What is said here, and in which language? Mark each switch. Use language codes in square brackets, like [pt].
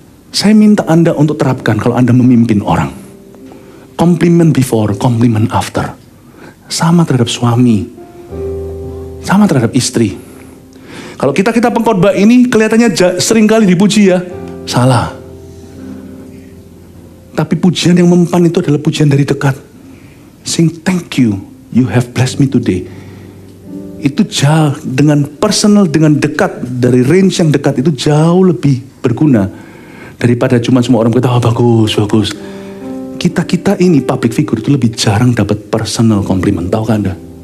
[id] Saya minta Anda untuk terapkan kalau Anda memimpin orang. [en] Compliment before, compliment after. [id] Sama terhadap suami, sama terhadap istri. Kalau kita pengkhotbah ini kelihatannya seringkali dipuji ya, salah. Tapi pujian yang mempan itu adalah pujian dari dekat. [en] Sing thank you, you have blessed me today. [id] Itu jauh dengan personal, dengan dekat, dari range yang dekat itu jauh lebih berguna daripada cuma semua orang berkata, oh bagus. Kita ini public figure itu lebih jarang dapat personal compliment, tahu kan Anda?